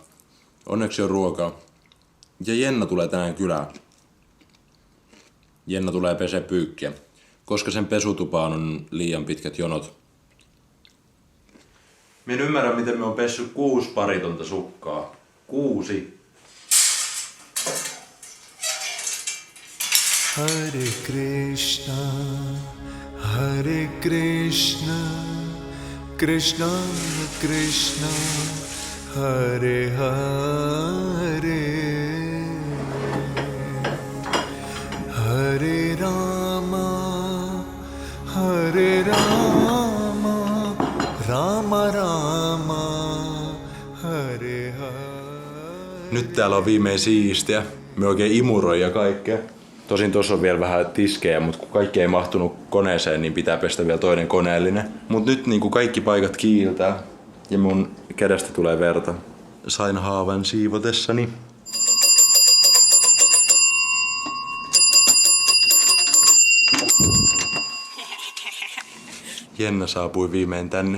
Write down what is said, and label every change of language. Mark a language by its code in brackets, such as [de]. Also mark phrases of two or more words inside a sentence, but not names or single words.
[fi] Onneksi on ruokaa. Ja Jenna tulee tänään kylään. Jenna tulee pesee pyykkiä, koska sen pesutupaan on liian pitkät jonot. Minä en ymmärrä, miten me on pessyt 6 paritonta sukkaa. 6. [sa] Hare Krishna, Hare Krishna, Krishna Krishna, Hare Hare, Hare Rama, Hare Rama, Rama Rama, Hare Hare. [fi] Nyt täällä on viimein siistiä. Me oikein imuroi ja kaikkea. Tosin tossa on vielä vähän tiskejä, mutta kun kaikki ei mahtunut koneeseen, niin pitää pestä vielä toinen koneellinen. Mut nyt niin kaikki paikat kiiltää ja mun kädestä tulee verta. Sain haavan siivotessani. Jenna saapui viimein tänne.